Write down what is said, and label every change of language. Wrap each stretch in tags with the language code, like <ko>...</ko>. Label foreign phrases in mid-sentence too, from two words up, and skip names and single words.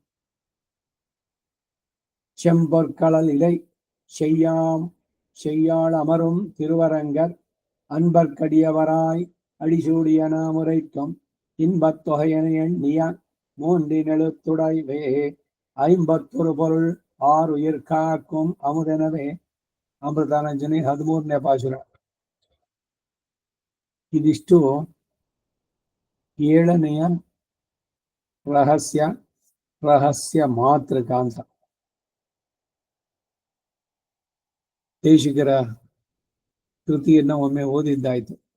<ta>செம்பொற்களல் இலை செய்யாள் அமரும் திருவரங்கர் அன்பர்க்கடியவராய் அடிசூடிய நாமுரைக்கும் இன்பத்தொகையன எண்ணிய மூன்றினெழுத்துடைவே 51 பொருள் 6 உயிர் காக்கும்</ta> <kn>ಅಮುದನವೇ ಅಮೃತಾನಂಜನಿ 13ನೇ ಪಾಶುರ. ಇದಿಷ್ಟು 7ನೆಯ ರಹಸ್ಯ ಮಾತೃಕ ಅಂತ. ದೇಶಿಕರ ಕೃತಿಯನ್ನ ಒಮ್ಮೆ ಓದಿದ್ದಾಯ್ತು.</kn>